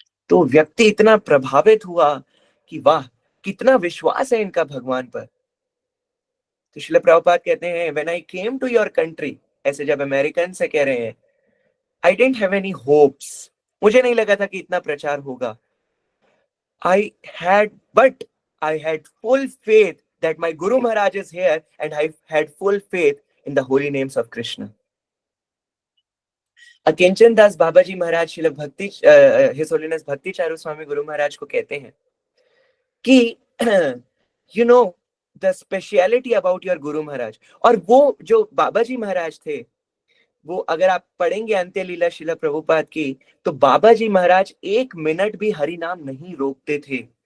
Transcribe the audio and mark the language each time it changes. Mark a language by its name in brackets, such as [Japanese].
[Hindi] तो व्यक्ति इतना प्रभावित हुआ कि वाह, कितना विश्वास है इनका भगवान पर। तो श्रील प्रभुपाद कहते हैं, [English] when I came to your country, [Hindi] ऐसे जब अमेरिकन से कह रहे हैं, [English] I didn't have any hopes, [Hindi] मुझे नहीं लगा था कि इतना प्रचार होगा। I had full faith [English] that my Guru Maharaj is here and I had full faith in the holy names of Krishna. [Hindi] अकिंचन दास बाबा जी महाराज श्रील भक्ति His Holiness भक्ति चारू स्वामी गुरु महाराज को कहते हैं कि [English] you know the speciality about your Guru Maharaj। [Hindi] और वो जो बाबा जी महाराज थे, वो अगर आप पढ़ेंगे अंत्य लीला श्रील प्रभुपाद की, तो बाबा जी महाराज 1 मिनट भी हरि नाम नहीं रोकते थे।